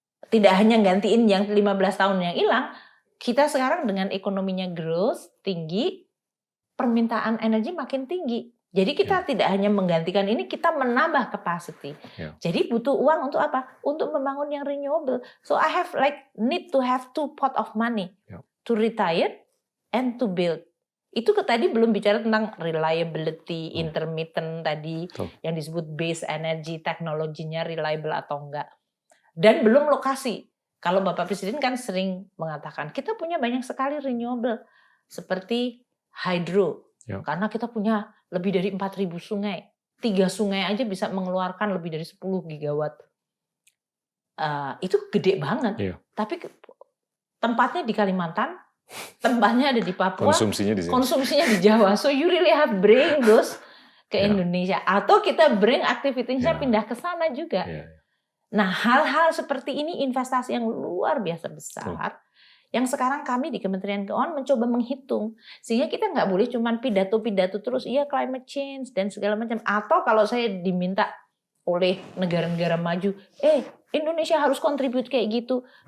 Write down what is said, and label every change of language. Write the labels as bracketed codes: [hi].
[id] Tidak hanya gantiin yang 15 tahun yang hilang, kita sekarang dengan ekonominya growth tinggi, permintaan energi makin tinggi. Jadi kita tidak hanya menggantikan ini, kita menambah capacity. Jadi butuh uang untuk apa? Untuk membangun yang renewable. [en] So I have need to have 2 pot of money to retire and to build. [id] Itu tadi belum bicara tentang reliability, intermittent tadi yang disebut base energy, teknologinya reliable atau enggak. Dan belum lokasi. Kalau Bapak Presiden kan sering mengatakan, kita punya banyak sekali renewable. Seperti hydro. Karena kita punya lebih dari 4.000 sungai. 3 sungai aja bisa mengeluarkan lebih dari 10 gigawatt. Itu gede banget. Tapi tempatnya di Kalimantan, tempatnya ada di Papua, konsumsinya di Jawa. [en] So you really have bring those [id] ke Indonesia. Atau kita bring aktivitasnya pindah ke sana juga. Nah, hal-hal seperti ini investasi yang luar biasa besar yang sekarang kami di Kementerian Keuangan mencoba menghitung. Sehingga kita nggak boleh cuma pidato-pidato terus, iya climate change dan segala macam. Atau kalau saya diminta oleh negara-negara maju, Indonesia harus kontribut kayak gitu.